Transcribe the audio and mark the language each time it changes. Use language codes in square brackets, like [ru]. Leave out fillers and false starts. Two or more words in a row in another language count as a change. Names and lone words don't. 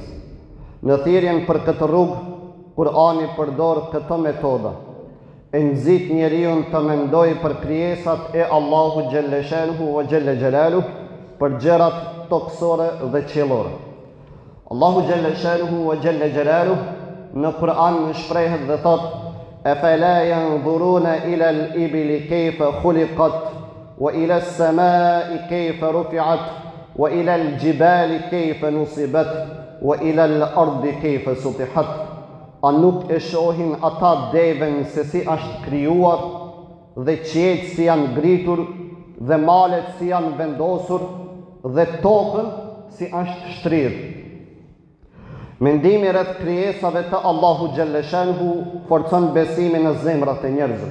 [sq] Në thirrjen për këtë rrugë, Kur'ani përdor këtë metodë. E nxit njeriu të mendojë për krijesat e Allahu [ar] جل شأنه وجل جلاله, [sq] për gjërat tokësore dhe qiellore. Allahu [ar] جل شأنه وجل جلاله [sq] në Kur'an shprehet dhe thot: [ar] "أفلا ينظرون إلى الإبل كيف خلقت وإلى السماء كيف رفعت وإلى الجبال كيف نصبت وإلى الأرض كيف سطحت." [sq] A nuk e shohin ata deven se si është krijuar dhe qiejt si janë ngritur dhe malet si janë vendosur dhe tokën si është shtrirë. Mendimi rreth krijesave të Allahu [ar] جل شأنه [sq] forcon besimin në zemrat e njerëzve.